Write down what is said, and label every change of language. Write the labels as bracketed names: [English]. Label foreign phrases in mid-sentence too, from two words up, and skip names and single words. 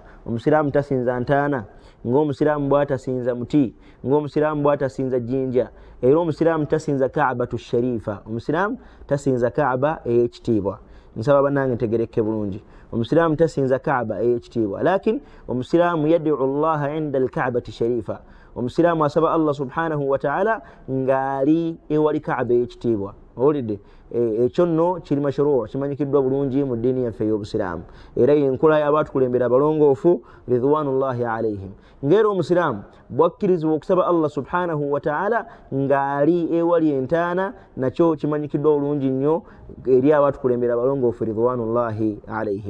[Ganda] Omusiraamu tasinza ntaana ng'omusiraamu bw'atasinza muti, ng'omusiraamu bw'atasinza jjinja, era omusiraamu tasinza [Arabic] كعبة شريفة, [Ganda] omusiraamu tasinza Kaaba ey'ekitiibwa. Nsaba bannange ntegereke bulungi, omusiraamu tasinza Kaaba ey'ekitiibwa, lakin omusiraamu [Arabic] يدعو الله عند الكعبة الشريفة. [Ganda] Omusiraamu asaba Allah [Arabic] سبحانه وتعالى [Ganda] ng'ali ewali Kaaba ey'ekitiibwa. Owulidde ekyo nno kiri mashruu, kimanyikiddwa bulungi mu ddiini yaffe ey'obusiraamu, era y'enkola y'abaatukulembera abalongoofu [Arabic] رضوان الله عليهم. [Ganda] Ng'era omusiraamu bwakkirizibwa okusaba Allah [Arabic] سبحانه وتعالى [Ganda] ng'ali ewali entaana, nakyo kimanyikiddwa bulungi nnyo eri abaatukulembera abalongoofu [Arabic] رضوان الله عليهم.